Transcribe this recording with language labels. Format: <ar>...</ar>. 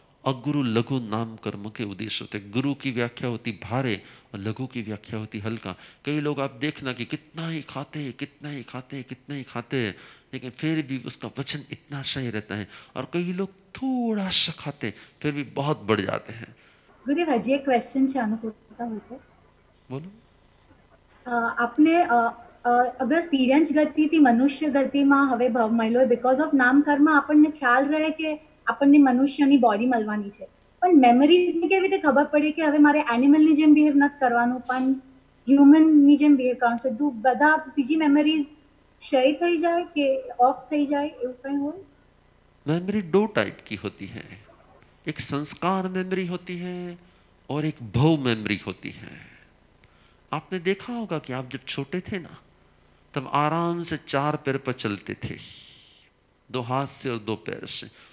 <hi>अगुरु लघु नाम कर्म के उद्देश्य होते। गुरु की व्याख्या होती भारे और लघु की व्याख्या होती हल्का। कई लोग आप देखना कि कितना ही खाते कितना ही खाते कितना ही खाते, लेकिन फिर भी उसका वजन इतना सही रहता है। और कई लोग थोड़ा सा खाते फिर भी बहुत बढ़ जाते हैं। गुरुदेव हजी एक क्वेश्चन</hi> <gu>છે આનો પૂછતા હોય તો</gu> <hi>बोलो।</hi> <gu>આપને અગર તિર્યંચ ગતિથી મનુષ્ય ગતિમાં હવે મળ્યો બીકોઝ ઓફ નામ કર્મ આપણને ખ્યાલ રહે કે આપણને મનુષ્યની બોડી મળવાની છે, પણ મેમરીઝને કેવી રીતે ખબર પડે કે હવે મારે એનિમલની જેમ બિહેવ નથી કરવાનું પણ હ્યુમનની જેમ બિહેવ કરવાનું છે? બધા બીજી મેમરીઝ ક્ષય થઈ જાય કે ઓફ થઈ જાય એવું કંઈ હોય?</gu> <hi>मेमोरी दो टाइप की होती है, एक संस्कार मेमोरी होती है और एक भव मेमोरी होती है। आपने देखा होगा कि आप जब छोटे थे ना तब आराम से 4 पैर पर चलते थे, 2 हाथ से और 2 पैर से।</hi>